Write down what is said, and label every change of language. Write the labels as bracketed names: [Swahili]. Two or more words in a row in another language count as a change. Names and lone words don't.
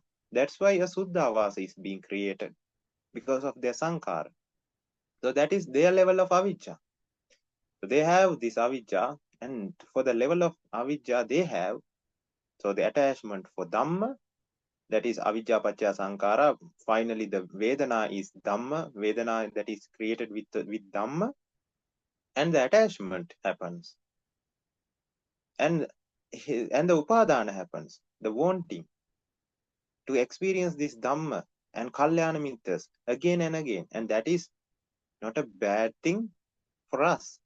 [English] That's why a Suddhavasa is being created, because of their Sankara. So that is their level of avijja. So they have this avijja, and for the level of avijja they have, so the attachment for Dhamma, that is [Pali] avijja paccaya sankara. [English] Finally, the Vedana is Dhamma, Vedana that is created with Dhamma, and the attachment happens, and and the upadana happens, the wanting to experience this Dhamma and [Pali] Kalyana Mittas [English] again and again, and that is not a bad thing for us.